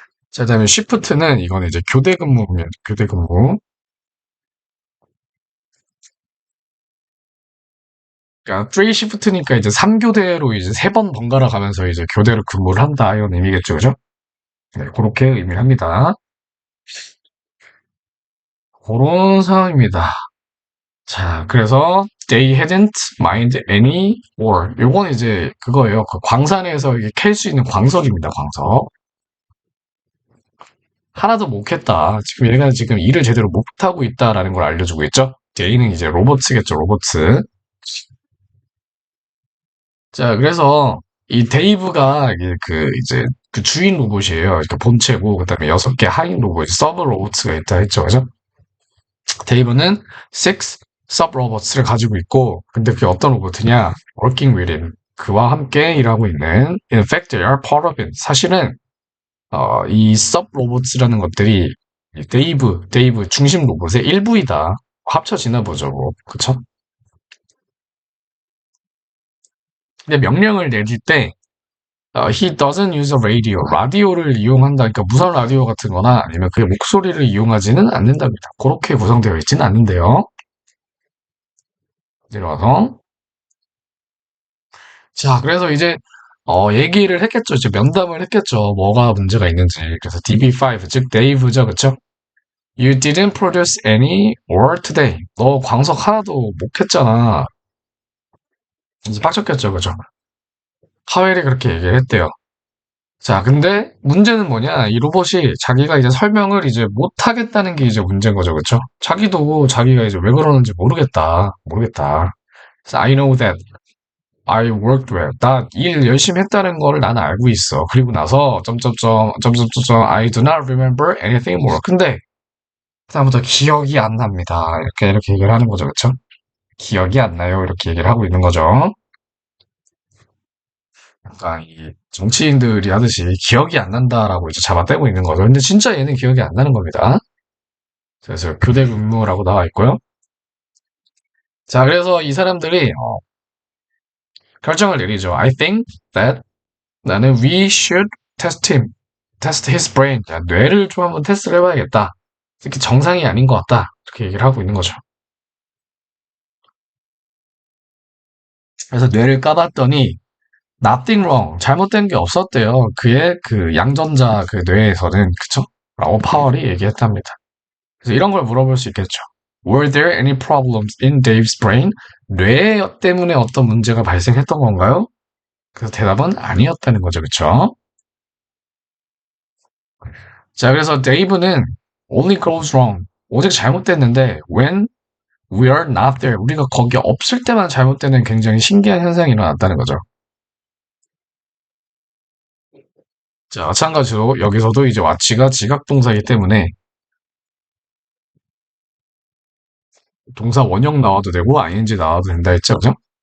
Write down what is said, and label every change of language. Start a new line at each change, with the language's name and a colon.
Korean: 자, 그다음에 shift는 이거는 이제 교대 근무면 교대 근무. 그러니까 3 shift니까 이제 3교대로 이제 3번 번갈아 가면서 이제 교대로 근무를 한다 이런 의미겠죠, 그죠? 네, 그렇게 의미를 합니다. 그런 상황입니다. 자, 그래서
English: they hadn't mined any ore.
Korean: 요건 이제 그거예요. 그 광산에서 이게 캘 수 있는 광석입니다, 광석. 하나도 못 캤다. 지금 얘가 지금 일을 제대로 못하고 있다라는 걸 알려주고 있죠. they는 이제 로버츠겠죠, 로버츠. 자, 그래서 이 데이브가 이게 그 이제 그 주인 로봇이에요. 그러니까 본체고, 그다음에 6개 하인 로봇, 서브 로봇가 있다 했죠, 그죠? 데이브는 6 서브 로봇을 가지고 있고, 근데 그게 어떤 로봇이냐?
English: working with him.
Korean: 그와 함께 일하고 있는.
English: In fact, they are part of it.
Korean: 사실은 이 서브 로봇이라는 것들이 이 데이브 중심 로봇의 일부이다. 합쳐지나 보죠, 뭐. 그쵸? 근데 명령을 내릴 때
English: he doesn't use a radio.
Korean: 라디오를 이용한다. 그러니까 무선 라디오 같은 거나 아니면 그의 목소리를 이용하지는 않는답니다. 그렇게 구성되어 있지는 않는데요. 내려와서. 자, 그래서 이제, 얘기를 했겠죠. 이제 면담을 했겠죠. 뭐가 문제가 있는지. 그래서 DB5, 즉, 데이브죠. 그쵸?
English: You didn't produce any ore today.
Korean: 너 광석 하나도 못 했잖아. 이제 빡쳤겠죠. 그죠? 하웰이 그렇게 얘기를 했대요. 자, 근데 문제는 뭐냐? 이 로봇이 자기가 이제 설명을 이제 못 하겠다는 게 이제 문제인 거죠. 그쵸? 자기도 자기가 이제 왜 그러는지 모르겠다. 그래서
English: I know that I worked well.
Korean: 나 일 열심히 했다는 거를 나는 알고 있어. 그리고 나서 점점점
English: I do not remember anything more.
Korean: 근데 그다음부터 기억이 안 납니다. 이렇게 얘기를 하는 거죠. 그쵸? 기억이 안 나요. 이렇게 얘기를 하고 있는 거죠. 약간 이 정치인들이 하듯이 기억이 안 난다라고 이제 잡아떼고 있는 거죠. 근데 진짜 얘는 기억이 안 나는 겁니다. 그래서 교대 근무라고 나와 있고요. 자, 그래서 이 사람들이 결정을 내리죠.
English: I think that
Korean: 나는
English: we should test his brain.
Korean: 야, 뇌를 좀 한번 테스트를 해봐야겠다. 특히 정상이 아닌 것 같다. 이렇게 얘기를 하고 있는 거죠. 그래서 뇌를 까봤더니
English: nothing wrong.
Korean: 잘못된 게 없었대요. 그의 그 양전자 그 뇌에서는 그쵸? 라고 파월이 얘기했답니다. 그래서 이런 걸 물어볼 수 있겠죠.
English: Were there any problems in Dave's brain?
Korean: 뇌 때문에 어떤 문제가 발생했던 건가요? 그래서 대답은 아니었다는 거죠. 그쵸? 자, 그래서 데이브는
English: only goes wrong.
Korean: 오직 잘못됐는데
English: when we are not there.
Korean: 우리가 거기 없을 때만 잘못되는 굉장히 신기한 현상이 일어났다는 거죠. 자, 마찬가지로 여기서도 이제 와치가 지각동사이기 때문에 동사 원형 나와도 되고 ing 나와도 된다 했죠. 그죠?